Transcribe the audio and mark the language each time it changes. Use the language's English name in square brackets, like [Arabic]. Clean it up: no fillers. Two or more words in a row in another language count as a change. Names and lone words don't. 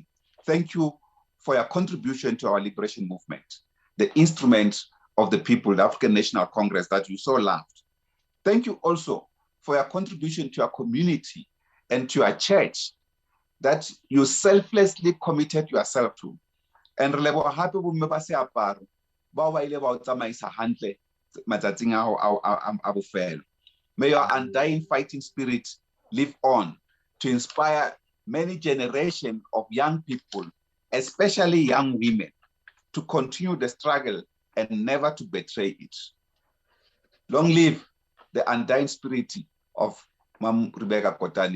[English] Thank you for your contribution to our liberation movement, the instrument of the people, the African National Congress that you so loved. Thank you also for your contribution to our community and to our church that you selflessly committed yourself to. [Southern Sotho] And relebo hape bo mme ba seaparo ba ba ile ba o tsamaisa hantle matsatsing a bofelo. [English] May your undying fighting spirit live on to inspire many generations of young people, especially young women, to continue the struggle and never to betray it. Long live the undying spirit of Mama Rebecca Kotane.